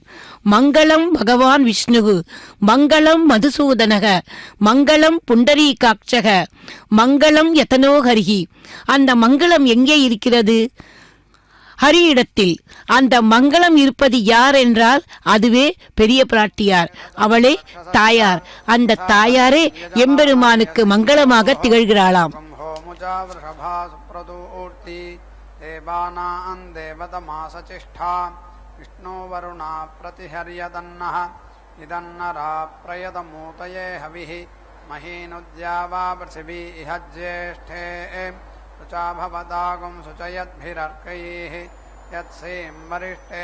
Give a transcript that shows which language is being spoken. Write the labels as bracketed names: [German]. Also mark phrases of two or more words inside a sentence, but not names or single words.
[Sanskrit] मङ्गलम् भगवान् विष्णुः, मङ्गलम् मधुसूदनः, मङ्गलम् पुण्डरीकाक्षः, मङ्गलम् यतनो हरिः. [Tamil] அந்த மங்களம் எங்கே இருக்கிறது? ஹரியிடத்தில். அந்த மங்களம் இருப்பது யார் என்றால் அதுவே பெரிய பிராட்டியார், அவளே தாயார். அந்த தாயாரே எம்பெருமானுக்கு மங்களமாக திகழ்கிறாளாம். [Sanskrit] विष्णो वरुणा प्रतिहर्यदन्नः इदन्नरा प्रयतमूतये हविः महीनुद्यावा पृथिवी इह ज्येष्ठे रुचा भवदागुं सुचयद्भिरर्कैः यत्सीं वरिष्ठे